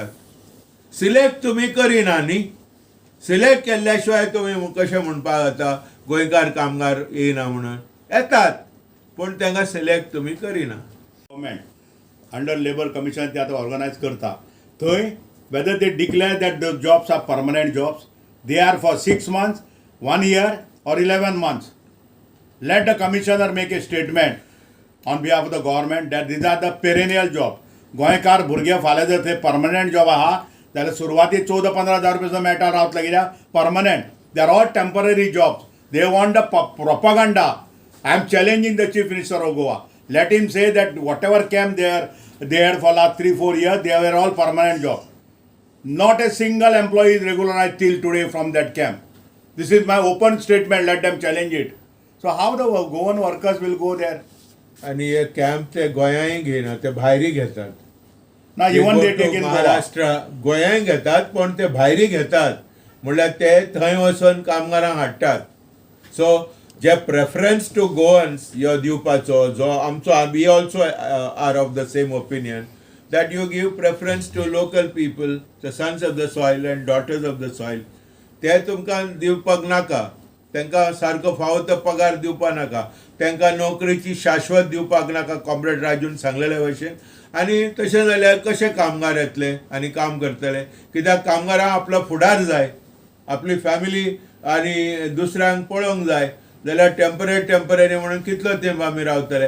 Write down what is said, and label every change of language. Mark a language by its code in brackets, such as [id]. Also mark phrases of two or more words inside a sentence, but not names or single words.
[kok] सिलेक्ट तुमी करिना न्ही. सिलेक्ट केल्ल्या शिवाय तुमी कशें म्हणपाक जाता गोंयकार कामगार येयना म्हणून? येतात, पूण तांकां सिलेक्ट तुमी करिना. [en] government under labour commission [kok] ते आतां ऑर्गनायज करता. [en] थंय whether they declare that the jobs are permanent jobs, they are for 6 months, 1 year or 11 months. Let the commissioner make a statement on behalf of the government that these are the perennial job. [kok] गोंयकार भुरगे फाल्यां जर थंय [en] permanent job [kok] आहा जाल्यार सुरवातीक 14-15,000 रुपया सुद्दां मेळटा रावतले, कित्याक परमनंट. [en] they are all temporary jobs. They want the propaganda. I am challenging the Chief Minister of Goa. Let him say that whatever camp they had for last 3-4 years, they were all permanent job. Not a single employee is regularized till today from that camp. This is my open statement. Let them challenge it. So how the Goan workers will go there? [kok] आणि हे कॅम्प ते गोंयांय घेयना, ते भायरी घेतात. [en] Now even they take in Goa. [kok] महाराष्ट्र गोंयांय घेतात, पण ते भायरी घेतात, म्हणल्यार ते थंय वचून कामगारांक हाडटात. सो जे [en] preference to Goans [kok] ह्यो दिवपाचो जो आमचो, [en] we also are of the same opinion that you give preference to local people, the sons of the soil and daughters of the soil. [kok] ते तुमकां दिवपाक नाका, तांकां सारको फावो तो पगार दिवपाक नाका, तांकां नोकरेची शाश्वत दिवपाक नाका, कॉम्रेड राजून सांगलेल्या भशेन. आनी तशें जाल्यार कशे कामगार येतले आनी काम करतले, कित्याक कामगारांक आपलो फुडार जाय, आपली फॅमिली आनी दुसऱ्यांक पळोवंक जाय, जाल्यार टेम्पररी म्हणून कितलो तेंप आमी रावतले.